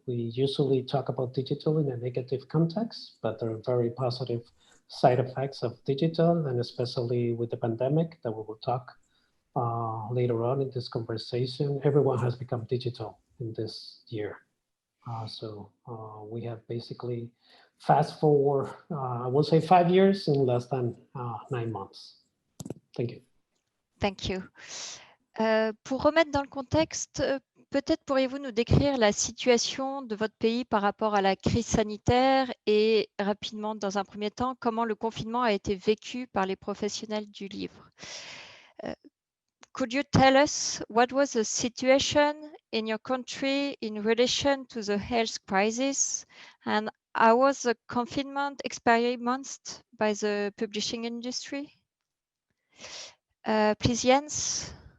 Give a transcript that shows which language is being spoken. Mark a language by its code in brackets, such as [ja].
[en] We usually talk about digital in a negative context, but there are very positive side effects of digital, and especially with the pandemic that we will talk later on in this conversation. Everyone has become digital in this year. So we have basically fast forward, I will say 5 years in less than 9 months. Thank you. Thank you. [fr] Pour remettre dans le contexte, peut-être pourriez-vous nous décrire la situation de votre pays par rapport à la crise sanitaire et rapidement, dans un premier temps, comment le confinement a été vécu par les professionnels du livre. [en] Could you tell us what was the situation in your country in relation to the health crisis, and how was the confinement experienced by the publishing industry? Please, Jens.